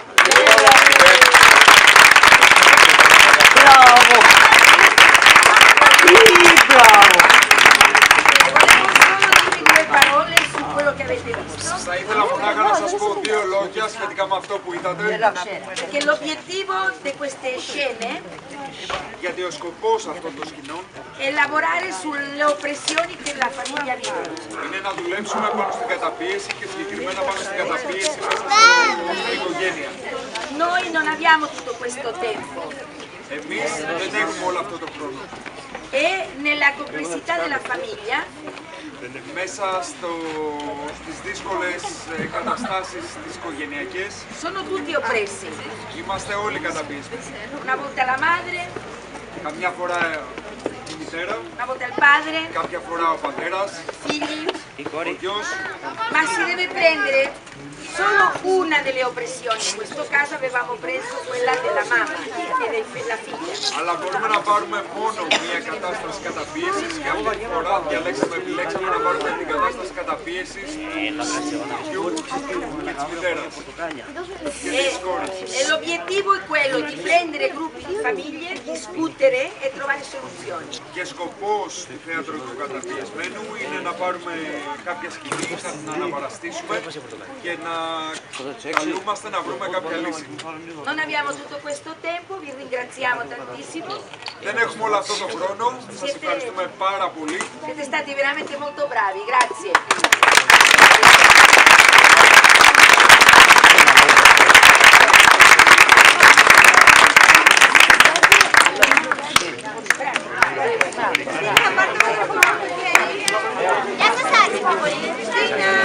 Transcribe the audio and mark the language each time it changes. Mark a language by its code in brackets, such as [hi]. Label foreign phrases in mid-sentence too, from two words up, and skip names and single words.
[it] Bravo! Bravo! [el] Θα ήθελα μονάχα να σας πω 2 λόγια σχετικά με αυτό που είδατε. [it] Che l'obiettivo di queste scene [el] Γιατί ο σκοπός αυτών των σκηνών [it] è lavorare sulle oppressioni che la famiglia vive. [el] είναι να δουλέψουμε πάνω στην καταπίεση και συγκεκριμένα πάνω στην καταπίεση μέσα στην οικογένεια. [it] Noi non abbiamo tutto questo tempo. [el] Εμείς δεν έχουμε όλο αυτό το χρόνο. [it] E nella complessità della famiglia [el] μέσα στις δύσκολες καταστάσεις τις οικογενειακές. [it] Sono tutti oppressi. [el] Είμαστε όλοι καταπιεσμένοι. [it] Una volta la madre, [el] Καμιά φορά η μητέρα, [it] una volta il padre, [el] κάποια φορά ο πατέρας, [it] figli, [el] ο γιος. [it] ma si deve prendere solo una delle oppressioni. In questo caso avevamo preso quella della mamma e della figlia. [el] Αλλά μπορούμε να πάρουμε μόνο μία κατάσταση καταπίεσης και αυτή τη φορά επιλέξαμε να πάρουμε την κατάσταση καταπίεσης του γιου και της μητέρας και της κόρης. [it] E l'obiettivo è quello di prendere gruppi di famiglie, discutere e trovare soluzioni. [el] Και σκοπός του θέατρου του καταπιεσμένου είναι να πάρουμε κάποια σκηνή, να την αναπαραστήσουμε και να καλούμαστε να βρούμε κάποια λύση. [it] Non abbiamo tutto questo tempo, vi ringraziamo tantissimo. [el] Δεν έχουμε όλο αυτό το χρόνο, σας ευχαριστούμε πάρα πολύ. [it] Siete stati veramente molto bravi, grazie. [el] Γεια σας άρεσε πολύ.